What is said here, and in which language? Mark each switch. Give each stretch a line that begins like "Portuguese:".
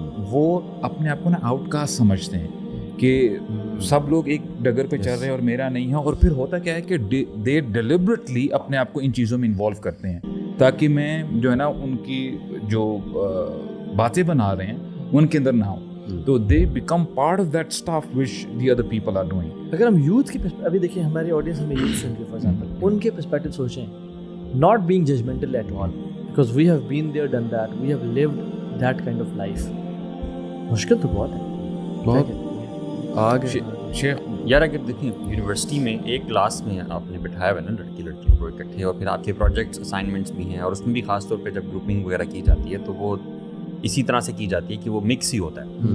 Urdu: وہ اپنے آپ کو نا آؤٹ کاسٹ سمجھتے ہیں کہ سب لوگ ایک ڈگر پہ چل رہے ہیں اور میرا نہیں ہے. اور پھر ہوتا کیا ہے کہ
English: they deliberately
Urdu: اپنے آپ کو ان چیزوں میں انوالو کرتے ہیں تاکہ میں جو ہے نا ان کی جو باتیں بنا رہے ہیں ان کے اندر نہ ہوں.
English: تو they become part of that stuff which the other people are doing.
Urdu: اگر ہم یوتھ کی ابھی دیکھیں, ہماری آڈینس ہمیں یوتھ سن کے
English: for example
Urdu: ان کے پرسپیکٹو سوچیں,
English: Not being judgmental at all, because we have been there done that, we have lived that kind of life.
Urdu: مشکل تو بہت ہے. آگے شیخ یار اگر دیکھیں یونیورسٹی میں ایک کلاس میں آپ نے بٹھایا ہوا ہے نا لڑکیوں کو اکٹھے, اور پھر آپ کے پروجیکٹس اسائنمنٹس بھی ہیں, اور اس میں بھی خاص طور پہ جب گروپنگ وغیرہ کی جاتی ہے تو وہ اسی طرح سے کی جاتی ہے کہ وہ مکس ہی ہوتا ہے.